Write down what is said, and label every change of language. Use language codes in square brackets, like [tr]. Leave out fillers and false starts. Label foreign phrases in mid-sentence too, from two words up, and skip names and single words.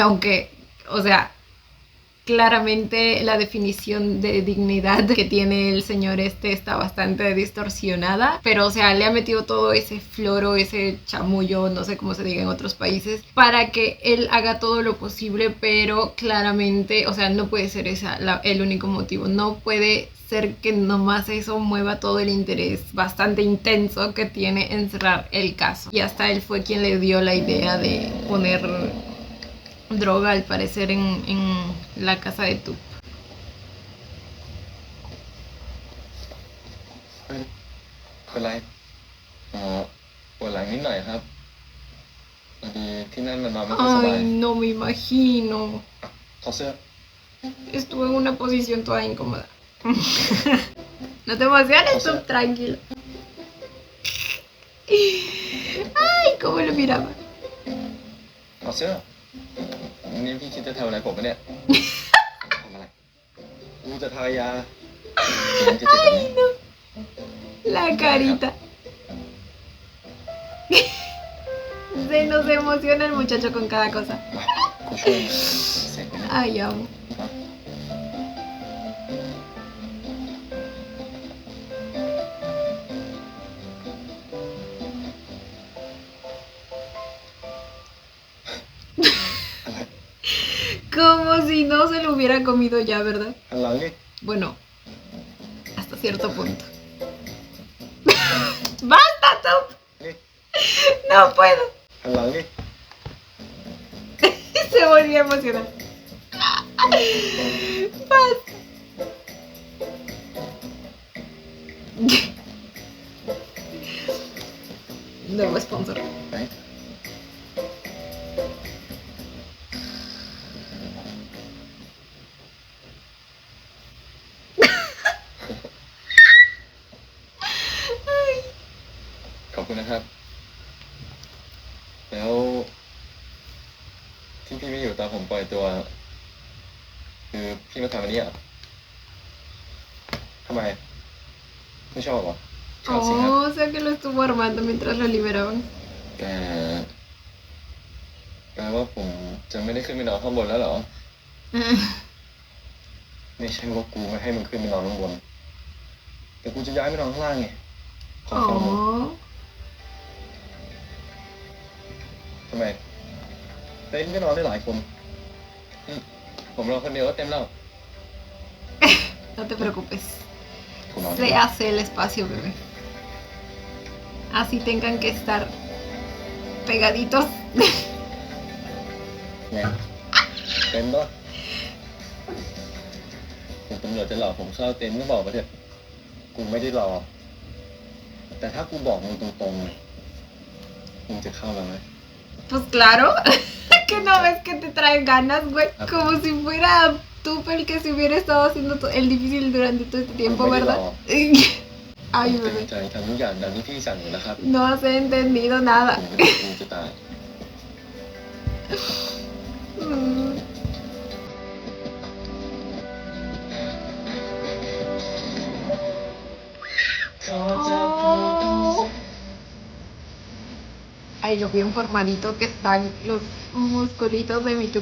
[es] Aunque, o sea, claramente la definición de dignidad que tiene el señor este está bastante distorsionada, pero o sea, le ha metido todo ese floro, ese chamullo, no sé cómo se diga en otros países, para que él haga todo lo posible, pero claramente, o sea, no puede ser el único motivo, no puede ser que nomás eso mueva todo el interés bastante intenso que tiene en cerrar el caso. Y hasta él fue quien le dio la idea de poner droga al parecer en la casa de Tup. [th] เป็นไรปวดหลังนิดหน่อยครับพอดีที่นั่นมันนอนไม่ค่อยสบาย [es] Ay, no me imagino. [th] ถอดเสื้อ [es] Estuve en una posición toda incómoda. No te emociones, Tup, tranquilo. Ay, cómo lo miraba. [th] ถอดเสื้อนี่พี่คิดจะทำอะไรผมปะเนี่ย ทำอะไรกูจะทายามันจะเจ็บแบบนี้ [es] La carita. Se nos emociona el muchacho con cada cosa. [th] กูช่วยเสร็จไหมเนี่ย [es] Ay, amo. [th] อะไร [es] Como si no se lo hubiera comido ya, ¿verdad? [th] หันหลังนี่ [es] Bueno, hasta cierto punto. ¡Basta, Tup! [th] นี่ [es] No puedo. [th] หันหลังนี่ [es] Se volvió a emocionar. Basta. Nuevo sponsor. [th] ไหน ขอบคุณนะครับ แล้วที่พี่ไม่อยู่ตอนผมปล่อยตัว คือพี่มาทำอันนี้เหรอทำไม ไม่ชอบเหรอชอบสิครับ [es] Oh, o sea que lo estuvo armando mientras lo liberaban. [th] แต่แปลว่าผมจะไม่ได้ขึ้นไปนอนข้างบนแล้วเหรอ ไม่ใช่ว่ากูไม่ให้มึงขึ้นไปนอนข้างบน แต่กูจะย้ายไปนอนข้างล่างไงขอฟังมึง Oh. ทำไมเต็นท์ก็นอนได้หลายคนผมนอนคนเดียวก็เต็มแล้ว [es] No te preocupes. [th] กูนอน [es] Se hace el espacio, bebé. Así tengan que estar pegaditos. [th] ไงเต็นท์ปะผมตำรวจจะหลอกผมเข้าเต็นท์ก็บอกมาเถอะกูไม่ได้หลอกแต่ถ้ากูบอกมึงตรงๆมึงจะเข้ามาไหม [es] Pues claro. Que no ves que te trae ganas, güey. Como si fuera tú el que se hubiera estado haciendo el difícil durante todo este tiempo, ¿verdad? Ay, [th] เต็ม [es] bebé. [th] ใจทำทุกอย่างดังที่พี่สั่งอยู่แล้วครับ [es] No has entendido nada. [th] ผมไม่ได้กูจะตาย Mm. Oh. [es] Ay, lo bien formadito que están los musculitos de mi tup.